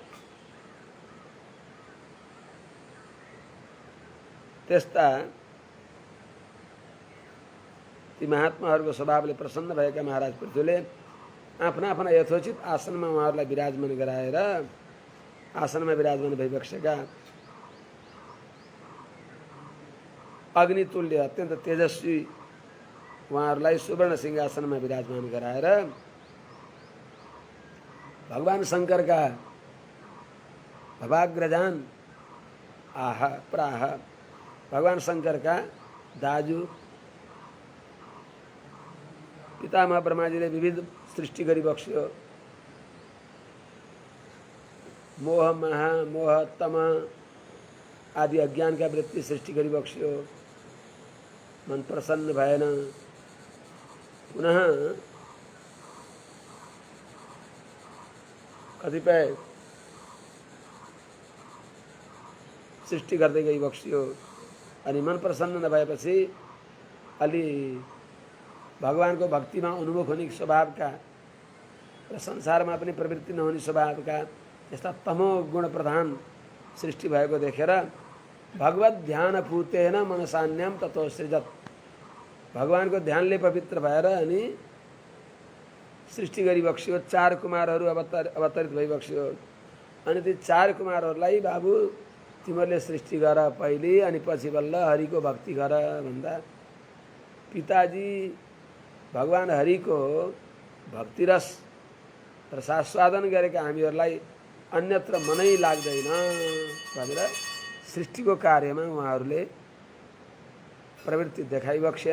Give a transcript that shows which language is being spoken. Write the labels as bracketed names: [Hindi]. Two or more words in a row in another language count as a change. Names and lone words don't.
[Nepali] त्यस्ता ती महात्माहरूको स्वभावले प्रसन्न भएका महाराज पृथ्वीले आफ्ना आफ्ना यथोचित आसनमा उहाँहरूलाई विराजमान गराएर आसनमा विराजमान भइबक्सेका अग्नितुल्य अत्यन्त तेजस्वी उहाँहरूलाई सुवर्ण सिंहासनमा विराजमान गराएर भगवान शंकरका [Sanskrit] भवाग्रजान आह प्राह [Nepali] भगवान शंकरका दाजु पितामह ब्रह्माजीले विविध सृष्टि गरी बक्स्यो। मोह, महा, मोह, तम आदि अज्ञानका वृत्ति सृष्टि गरी बक्स्यो। मन प्रसन्न भएन। पुनः कतिपय सृष्टि गर्दै गई बक्स्यो। अनि मन प्रसन्न नभएपछि अलि भगवानको भक्तिमा उन्मुख हुने स्वभावका र संसारमा पनि प्रवृत्ति नहुने स्वभावका यस्ता तमो गुण प्रधान सृष्टि भएको देखेर [Sanskrit] भगवत ध्यान पूतेन मनसान्यम ततो सृजत। [Nepali] भगवानको ध्यानले पवित्र भएर अनि सृष्टि गरी बक्स्यो। 4 कुमारहरू अवतरित भइबक्स्यो। अनि ती 4 कुमारहरूलाई बाबु तिमीहरूले सृष्टि गर पहिले अनि पछि बल्ल हरिको भक्ति गर भन्दा पिताजी भगवान हरिको भक्तिरस र सास्वादन गरेका हामीहरूलाई अन्यत्र मनै लाग्दैन भनेर सृष्टिको कार्यमा उहाँहरूले प्रवृत्ति देखाइबक्सेन।